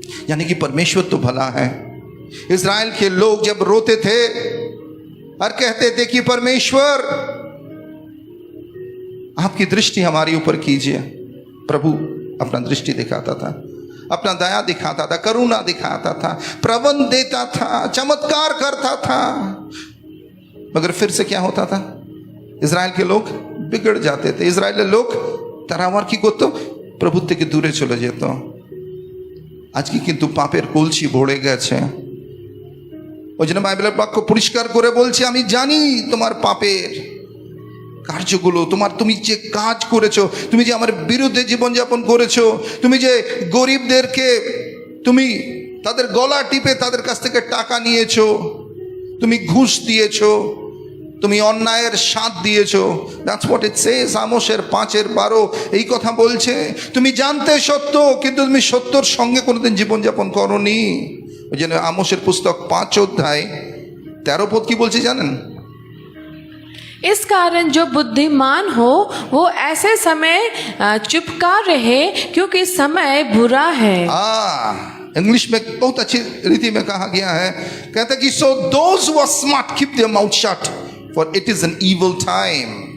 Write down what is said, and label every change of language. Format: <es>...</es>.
<hi>यानी कि परमेश्वर तो भला है। इज़राइल के लोग जब रोते थे और कहते थे कि परमेश्वर आपकी दृष्टि हमारे ऊपर कीजिए, प्रभु अपना दृष्टि दिखाता था, अपना दया दिखाता था, करुणा दिखाता था, प्रबंध देता था, चमत्कार करता था। मगर फिर से क्या होता था? इज़राइल के लोग बिगड़ जाते थे। इज़राइल लोग</hi> <bn>তারা কি করতো? প্রভু থেকে দূরে চলে যেত। আজকে কিন্তু পাপের কলসি ভরে গেছে। ওই জন্য বাইবেলের বাক্য পরিষ্কার করে বলছে, আমি জানি তোমার পাপের কার্যগুলো, তুমি যে কাজ করেছো, তুমি যে আমার বিরুদ্ধে জীবনযাপন করেছো, তুমি যে গরিবদেরকে তুমি তাদের গলা টিপে তাদের কাছ থেকে টাকা নিয়েছো, তুমি ঘুষ দিয়েছো, তুমি অন্যায়ের সাথ দিয়েছো।</bn> <en>That's what it says.</en> <bn>আমোসের 5:12 এই কথা বলছে। তুমি জানতে সত্য, কিন্তু তুমি সত্যর সঙ্গে কোনোদিন জীবনযাপন করোনি। ওই জন্য আমোসের পুস্তক 5 অধ্যায় 13 পদ কি বলছে জানেন?</bn> <hi>इस कारण जो बुद्धिमान हो वो ऐसे समय चुपका रहे, क्योंकि समय बुरा है। इंग्लिश में बहुत अच्छी रीति में कहा गया है, कहता है कि</hi> <en>So those who are smart keep their mouth shut, for it is an evil time.</en>